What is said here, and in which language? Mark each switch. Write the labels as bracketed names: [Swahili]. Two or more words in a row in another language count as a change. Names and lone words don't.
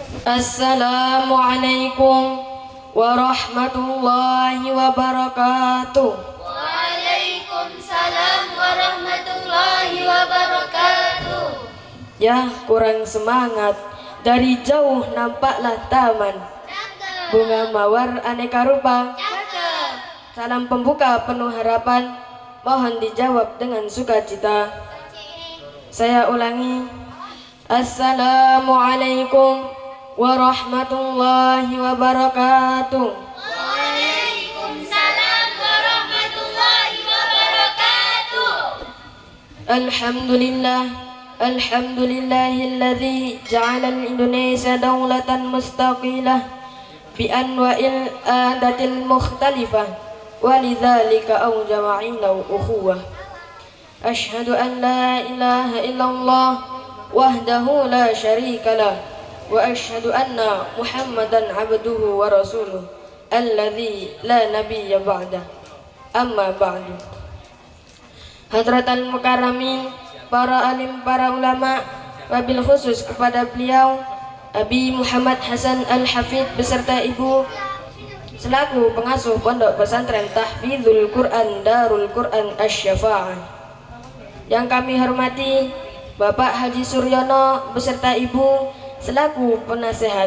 [Arabic] السلام عليكم ورحمة الله وبركاته. وعليكم السلام ورحمة الله وبركاته. [Indonesian] Ya, kurang semangat. Dari jauh nampaklah taman, bunga mawar aneka rupa. Salam pembuka penuh harapan, mohon dijawab dengan sukacita. Saya ulangi. [Arabic] السلام عليكم ورحمة الله وبركاته. وعليكم السلام ورحمة الله وبركاته. الحمد لله الذي جعل إندونيسيا دولة مستقلة بأنواع العادات المختلفة ولذلك أوجب علينا الأخوة. أشهد أن لا إله إلا الله وحده لا شريك له وأشهد أن محمدا عبده ورسوله الذي لا نبي بعده. أما بعد. حضرات المكرمين, [Indonesian] para alim, para ulama, [Arabic] وبالخصوص [Indonesian] kepada beliau Abi Muhammad Hasan Al-Hafidh beserta ibu selaku pengasuh Pondok Pesantren Tahfidzul Quran Darul Quran Asy-Syafa'ah. Yang kami hormati Bapak Haji Suryono beserta ibu selaku penasehat.